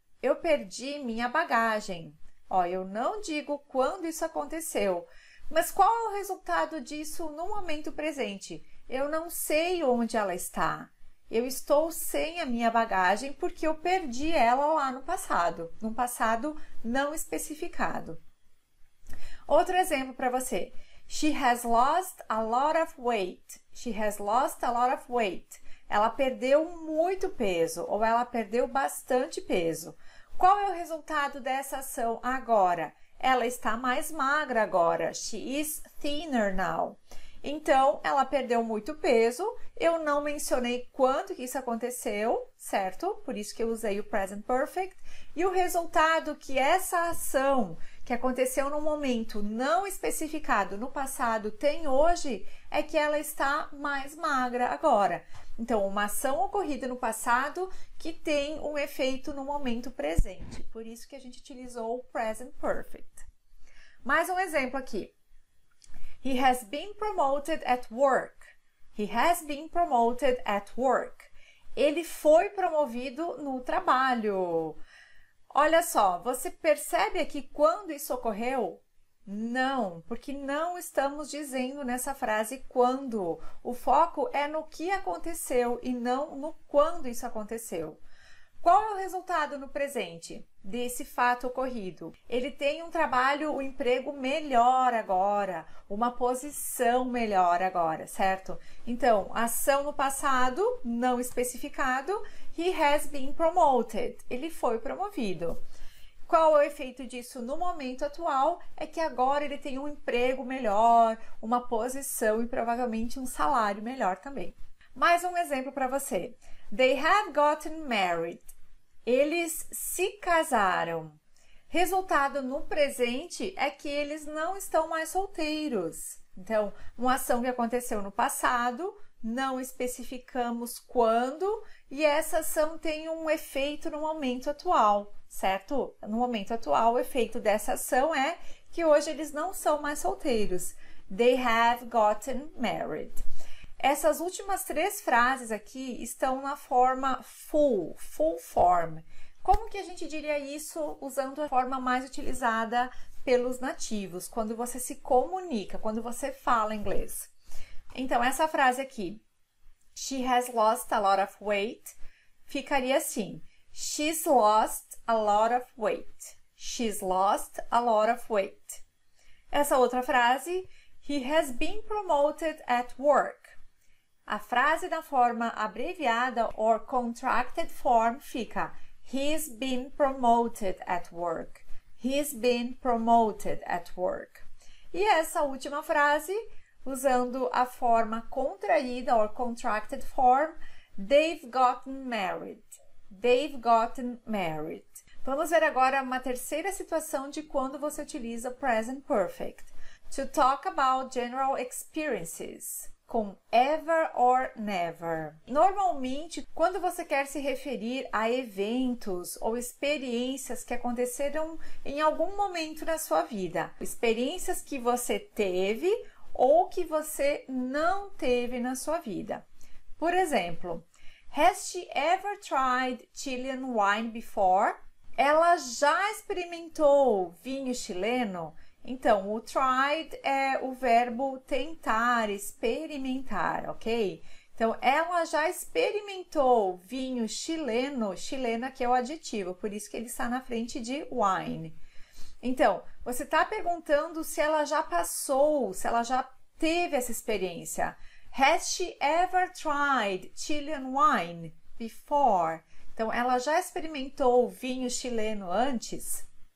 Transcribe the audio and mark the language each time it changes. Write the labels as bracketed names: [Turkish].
[Portuguese] Eu perdi minha bagagem. Ó, eu não digo quando isso aconteceu, mas qual é o resultado disso no momento presente? Eu não sei onde ela está. Eu estou sem a minha bagagem porque eu perdi ela lá no passado, num passado não especificado. Outro exemplo para você. [English] She has lost a lot of weight. She has lost a lot of weight. [Portuguese] Ela perdeu muito peso ou ela perdeu bastante peso. Qual é o resultado dessa ação agora? Ela está mais magra agora. [English] She is thinner now. [Portuguese] Então, ela perdeu muito peso. Eu não mencionei quando que isso aconteceu, certo? Por isso que eu usei o Present Perfect. E o resultado que essa ação que aconteceu num momento não especificado no passado tem hoje é que ela está mais magra agora. Então, uma ação ocorrida no passado que tem um efeito no momento presente. Por isso que a gente utilizou o Present Perfect. Mais um exemplo aqui. [English] He has been promoted at work. He has been promoted at work. [Portuguese] Ele foi promovido no trabalho. Olha só, você percebe aqui quando isso ocorreu? Não, porque não estamos dizendo nessa frase quando. O foco é no que aconteceu e não no quando isso aconteceu. Qual é o resultado no presente desse fato ocorrido? Ele tem um trabalho, um emprego melhor agora, uma posição melhor agora, certo? Então, ação no passado, não especificado, [English] he has been promoted. [Portuguese] Ele foi promovido. Qual é o efeito disso no momento atual? É que agora ele tem um emprego melhor, uma posição e provavelmente um salário melhor também. Mais um exemplo para você. [English] They have gotten married. [Portuguese] Eles se casaram. Resultado no presente é que eles não estão mais solteiros. Então, uma ação que aconteceu no passado, não especificamos quando, e essa ação tem um efeito no momento atual, certo? No momento atual, o efeito dessa ação é que hoje eles não são mais solteiros. [English] They have gotten married. [Portuguese] Essas últimas três frases aqui estão na forma full form. Como que a gente diria isso usando a forma mais utilizada pelos nativos, quando você se comunica, quando você fala inglês? Então, essa frase aqui, [English] she has lost a lot of weight, [Portuguese] ficaria assim, [English] she's lost a lot of weight. She's lost a lot of weight. [Portuguese] Essa outra frase, [English] he has been promoted at work. [Portuguese] A frase da forma abreviada [English] or contracted form [Portuguese] fica [English] he's been promoted at work. He's been promoted at work. [Portuguese] E essa última frase, usando a forma contraída [English] or contracted form, they've gotten married. They've gotten married. [Portuguese] Vamos ver agora uma terceira situação de quando você utiliza present perfect. [English] To talk about general experiences. Com ever or never. [Portuguese] Normalmente, quando você quer se referir a eventos ou experiências que aconteceram em algum momento na sua vida, experiências que você teve ou que você não teve na sua vida. Por exemplo, [English] has she ever tried Chilean wine before? [Portuguese] Ela já experimentou vinho chileno? Então, o tried é o verbo tentar, experimentar, ok? Então, ela já experimentou vinho chileno, chileno aqui é o adjetivo, por isso que ele está na frente de wine. Então, você está perguntando se ela já passou, se ela já teve essa experiência. [English] Has she ever tried Chilean wine before? [Portuguese] Então, ela já experimentou vinho chileno antes?